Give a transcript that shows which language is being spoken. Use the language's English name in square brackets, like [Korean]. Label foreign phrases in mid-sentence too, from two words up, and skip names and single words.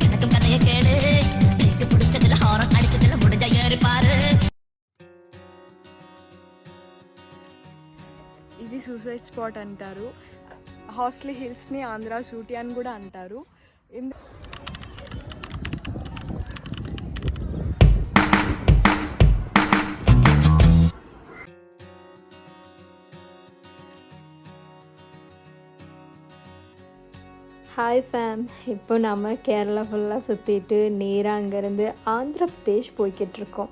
[Tamil] கதைய கேளு பிரேக் பிடிச்சதுல ஹாரன் அடிச்சதுல முடிஞ்ச ஏறி பாரு. [Telugu] ఇది సూసైడ్ స్పాట్ అంటారు. హార్స్లీ హిల్స్ని ఆంధ్ర షూటీ అని కూడా అంటారు. [English] hi fam, [Tamil] இப்போ நம்ம கேரளா ஃபுல்லாக சுற்றிட்டு நேராக அங்கேருந்து ஆந்திர பிரதேஷ் போய்கிட்ருக்கோம்.